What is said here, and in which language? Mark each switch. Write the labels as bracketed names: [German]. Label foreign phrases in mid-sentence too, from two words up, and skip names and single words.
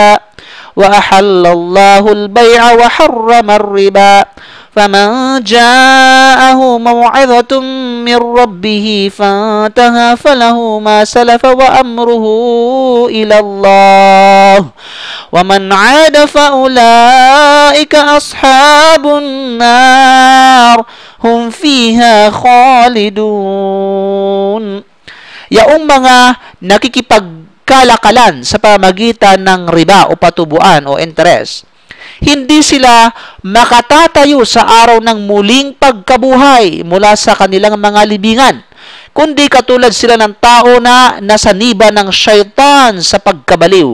[Arabic] وأحل الله البيع وحرم الربا فمن جاءه موعظة من ربه فانتهى فله ما سلف وأمره إلى الله ومن عاد فأولئك أصحاب النار هم فيها خالدون. [Filipino] Yaong mga nakikipagkalakalan sa pamagitan ng riba o patubuan o interest, hindi sila makatatayo sa araw ng muling pagkabuhay mula sa kanilang mga libingan, kundi katulad sila ng tao na nasaniba ng syaitan sa pagkabaliw.